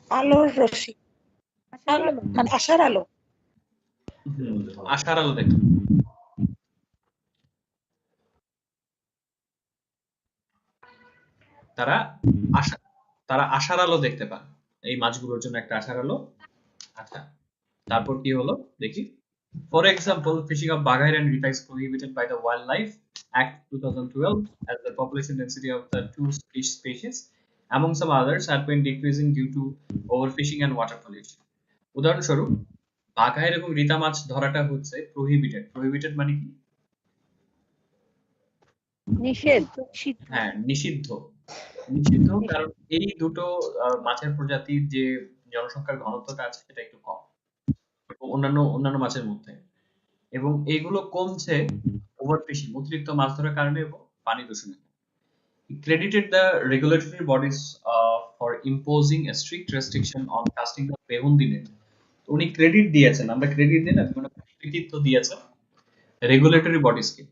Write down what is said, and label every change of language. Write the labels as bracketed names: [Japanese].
[Bangla] আলোর রশ্মি, মানে আশার আলো। আশার আলো দেখো, তারা আশার আলো দেখতে পান, এই মাছগুলোর জন্য একটা আশার আলো। আচ্ছা, তারপর কি হলো দেখি। [English] For example, fishing of Baghair and Rita is prohibited by the Wildlife Act 2012 as the population density of the two fish species, among some others, had been decreasing due to overfishing and water pollution. [Bangla] উদাহরণস্বরূপ বাঘাইর এবং রিতা মাছ ধরাটা হচ্ছে prohibited. Prohibited মানে কি? নিষিদ্ধ। হ্যাঁ, নিষিদ্ধ। নিষিদ্ধ কারণ এই দুটো মাছের প্রজাতির যে জনসংখ্যার ঘনত্বটা আছে সেটা একটু কম অন্যান্য মাছের মধ্যে, এবং এইগুলো কমছে ওভারফিশিং, অতিরিক্ত মাছ ধরার কারণে এবং পানি দূষণে। [English] He credited the regulatory bodies for imposing a strict restriction on casting the behundi net. [Bangla] উনি ক্রেডিট দিয়েছেন, আমরা ক্রেডিট দিই না, মানে কৃতিত্ব দিয়েছেন রেগুলেটরি বডিজকে।